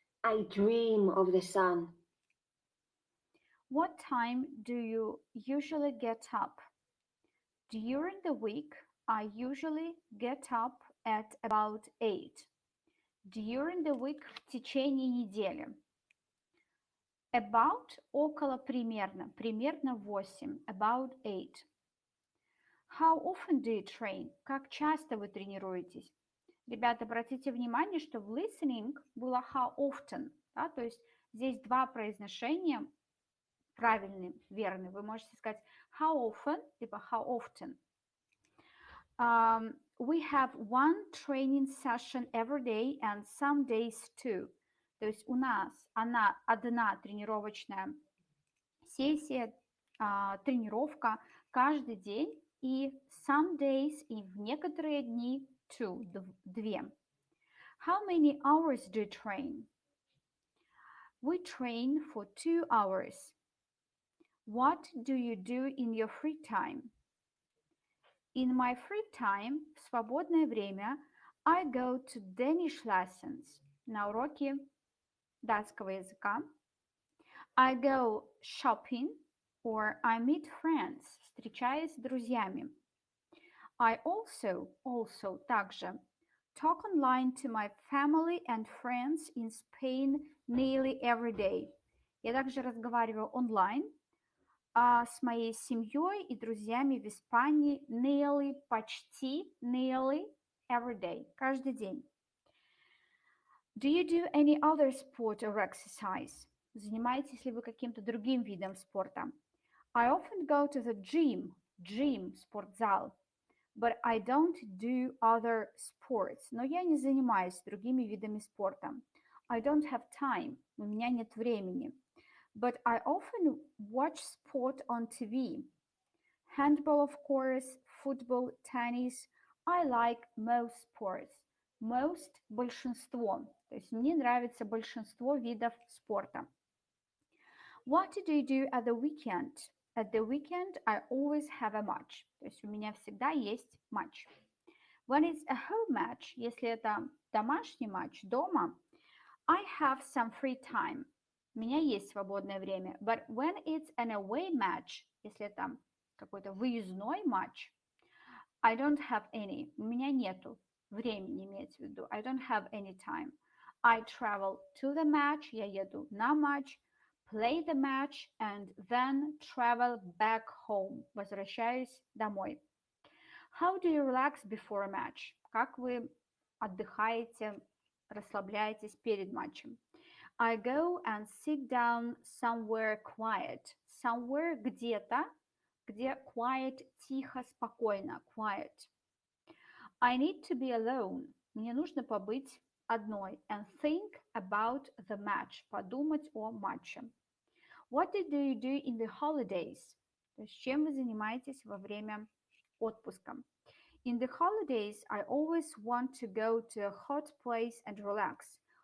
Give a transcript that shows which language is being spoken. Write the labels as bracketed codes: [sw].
[en] I dream of the sun. What time do you usually get up? During the week, I usually get up at about 8. During the week, [ru] в течение недели. About – около примерно, примерно 8, about 8. [en] How often do you train? [ru] Как часто вы тренируетесь? Ребята, обратите внимание, что в listening было how often, да, то есть здесь два произношения правильные, верные. Вы можете сказать how often, либо how often. [en] We have one training session every day and some days too. [ru] То есть у нас одна тренировочная сессия, тренировка каждый день и [en] some days [ru] и в некоторые дни two, две. [en] How many hours do you train? We train for 2 hours. What do you do in your free time? In my free time, [ru] в свободное время, [en] I go to Danish lessons, [ru] на уроки датского языка. [en] I go shopping or I meet friends, [ru] встречаюсь с друзьями. [en] I also также talk online to my family and friends in Spain nearly every day. [ru] Я также разговариваю онлайн с моей семьей и друзьями в Испании почти [en] nearly every day, [ru] каждый день. [en] Do you do any other sport or exercise? [ru] Занимаетесь ли вы каким-то другим видом спорта? [en] I often go to the gym, спортзал, but I don't do other sports. [ru] Но я не занимаюсь другими видами спорта. [en] I don't have time. [ru] У меня нет времени. [en] But I often watch sport on TV. Handball, of course, football, tennis. I like most sports. Most – большинство. [ru] То есть мне нравится большинство видов спорта. [en] What do you do at the weekend? At the weekend, I always have a match. [ru] То есть у меня всегда есть матч. [en] When it's a home match, [ru] если это домашний матч дома, [en] I have some free time. [ru] У меня есть свободное время. [en] But when it's an away match, [ru] если это какой-то выездной матч, [en] I don't have any. [ru] У меня нету времени, имеется в виду. [en] I don't have any time. I travel to the match. [ru] Я еду на матч. [en] Play the match and then travel back home. [ru] Возвращаюсь домой. [en] How do you relax before a match? [ru] Как вы отдыхаете, расслабляетесь перед матчем? [en] I go and sit down somewhere quiet. Somewhere [ru] где-то, где [en] quiet, [ru] тихо, спокойно, [en] quiet. I need to be alone. [ru] Мне нужно побыть одной [en] and think about the match. [ru] Подумать о матче. [en] What do you do in the holidays? [ru] То есть чем вы занимаетесь во время отпуска? [en] In the holidays, I always want to go to a hot place and relax.